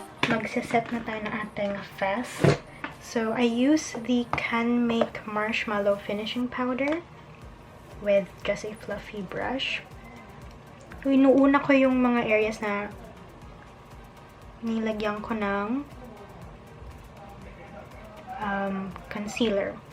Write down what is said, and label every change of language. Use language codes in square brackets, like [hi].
[tl] Magsiset na tayo ng ating face. [en] So, I use the Canmake Marshmallow Finishing Powder with just a fluffy brush. [tl] Inuuna ko yung mga areas na nilagyan ko ng concealer.